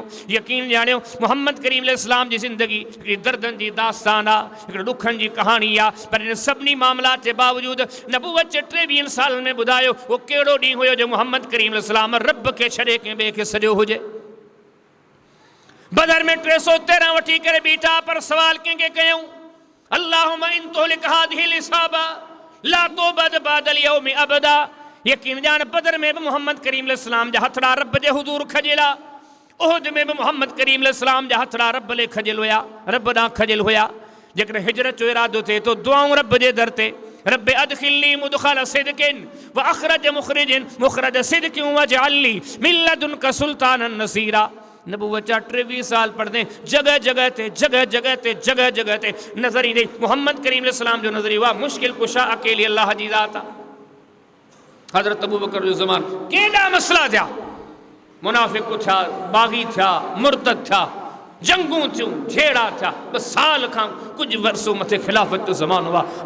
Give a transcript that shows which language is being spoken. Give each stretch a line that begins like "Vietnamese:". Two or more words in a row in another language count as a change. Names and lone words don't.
Sindhi: यकीन ॼाणियो मोहम्मद करीम अलैहिस्सलाम जी ज़िंदगी हिकिड़ी दर्दनि जी दास्तान आहे, हिकिड़े ॾुखनि जी कहाणी आहे। पर इन सभिनी मामलात जे बावजूदि नबूवत जे 23 सालनि में ॿुधायो उहो कहिड़ो ॾींहुं हुयो जो मोहम्मद करीम अलैहिस्सलाम रब खे छॾे कंहिं ॿिए खे सॼो हुजे। बदर में 313 वठी करे बीठा, पर सवाल कंहिंखे कयूं
Arabic: اللهم إن تهلك هذه العصابة لا تعبد بعد اليوم أبدا.
Sindhi: यकीन ॼाण बदर में भी मोहम्मद करीम अलैहिस्सलाम जा हथड़ा रब जे हुज़ूर खजिला, उहद में भी मोहम्मद करीम अलैहिस्सलाम जा हथड़ा रब ले खजिल हुया, रब ॾांहुं खजिल हुया। जेकॾहिं हिजरत जो इरादो थिए तो दुआऊं रब जे दर ते,
Arabic: رب أدخلني مدخل صدق و أخرج مخرجين مخرج صدق واجعلني من لدنك سلطانا نصيرا.
Sindhi: नबूवत जा 23 साल पढ़ते जगह जगह ते नजर ईंदी मोहम्मद करीम अलैहिस्सलाम जो नजर हुआ मुश्किल कुशा अकेली अल्लाह जी ज़ात आहे। हज़रत अबू बकर जो ज़मान केॾा मसला थिया, मुनाफ़िक़ थिया, बाग़ी थिया, मुर्तद थिया, जंगूं थियूं, झेड़ा थिया। 2 साल खां कुझु वर्षो मथे खिलाफ़त जो ज़मानो आहे।